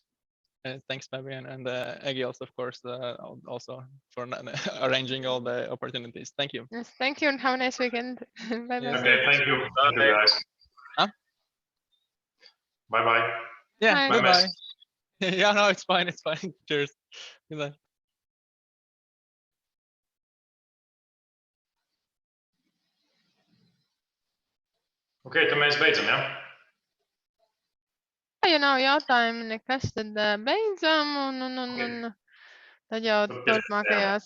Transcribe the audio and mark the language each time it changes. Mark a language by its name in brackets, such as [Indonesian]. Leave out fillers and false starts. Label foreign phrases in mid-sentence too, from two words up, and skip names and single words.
[English] Thanks, Fabian, and Egils, of course, also for arranging all the opportunities. Thank you. Yes, thank you, and have a nice weekend. Bye. Yeah. Okay, thank you. Thank you, guys. Huh? Bye. Yeah, Bye. goodbye. Yeah, no, it's fine. Cheers. Goodbye. [Latvian] Okay, tad mēs beidzam, ja? Ja nav jautājumu nekas, tad beidzam un tad jau turpmākajās.